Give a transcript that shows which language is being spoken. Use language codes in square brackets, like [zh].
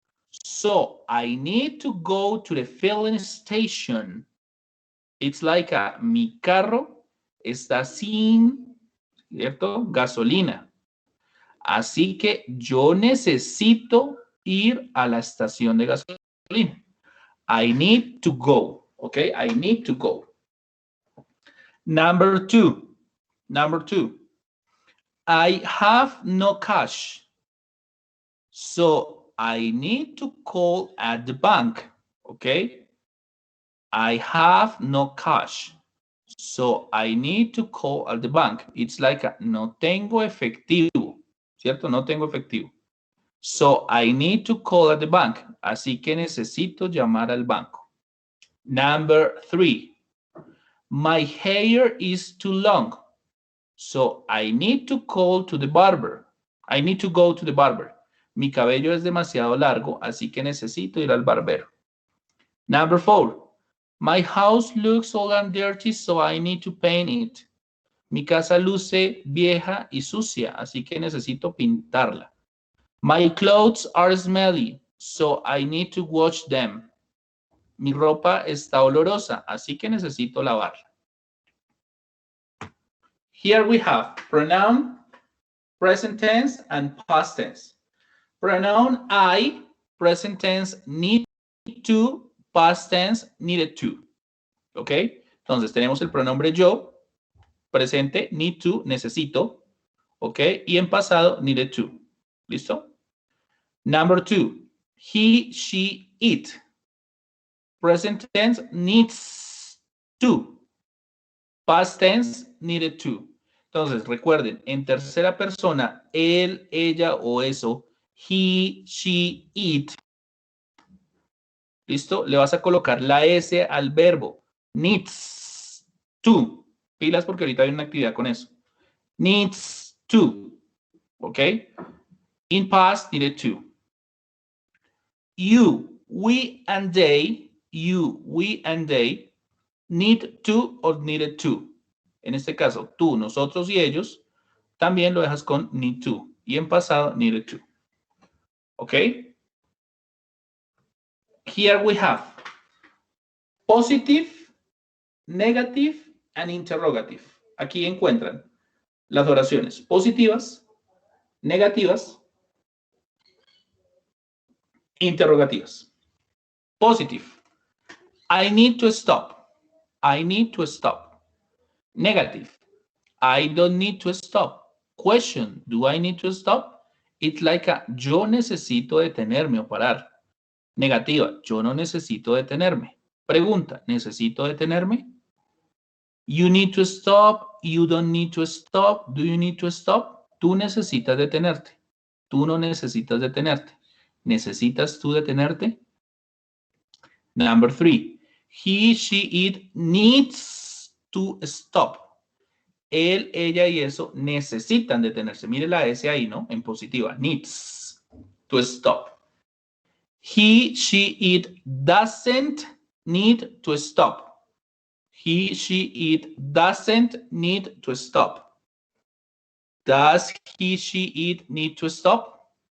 [en] So I need to go to the filling station. It's like [es] mi carro está sin, ¿cierto? Gasolina. Así que yo necesito ir a la estación de gasolina. [en] I need to go. Okay, I need to go. Number two. I have no cash. So I need to call at the bank. Okay. I have no cash. So I need to call at the bank. It's like [es] no tengo efectivo. ¿Cierto? No tengo efectivo. [en] So I need to call at the bank. [es] Así que necesito llamar al banco. [en] Number three. My hair is too long. So I need to call to the barber. I need to go to the barber. [es] Mi cabello es demasiado largo, así que necesito ir al barbero. [en] Number four. My house looks old and dirty, so I need to paint it. [es] Mi casa luce vieja y sucia, así que necesito pintarla. [en] My clothes are smelly, so I need to wash them. [es] Mi ropa está olorosa, así que necesito lavarla. [en] Here we have pronoun, present tense, and past tense. Pronoun I, present tense, need to, past tense, needed to. ¿Ok? [es] Entonces tenemos el pronombre yo, presente, need to, necesito. [en] ¿Ok? [es] Y en pasado, [en] needed to. [es] ¿Listo? [en] Number two, he, she, it. Present tense, needs to. Past tense, needed to. [es] Entonces, recuerden, en tercera persona, él, ella o eso, he, she, it. ¿Listo? Le vas a colocar la S al verbo. [en] Needs to. [es] Pilas porque ahorita hay una actividad con eso. [en] Needs to. ¿Ok? In past, needed to. You, we, and they. You, we, and they. Need to or needed to. [es] En este caso, tú, nosotros y ellos. También lo dejas con need to. Y en pasado, needed to. Okay? [en] Here we have positive, negative, and interrogative. [es] Aquí encuentran las oraciones positivas, negativas, interrogativas. [en] Positive. I need to stop. I need to stop. Negative. I don't need to stop. Question. Do I need to stop? It's like a [es] yo necesito detenerme o parar. Negativa. Yo no necesito detenerme. Pregunta. ¿Necesito detenerme? [en] You need to stop. You don't need to stop. Do you need to stop? [es] Tú necesitas detenerte. Tú no necesitas detenerte. ¿Necesitas tú detenerte? [en] Number 3. He, she, it needs to stop. [es] Él, ella y eso necesitan detenerse. Mire la S ahí, ¿no? En positiva. [en] Needs to stop. He, she, it doesn't need to stop. He, she, it doesn't need to stop. Does he, she, it need to stop?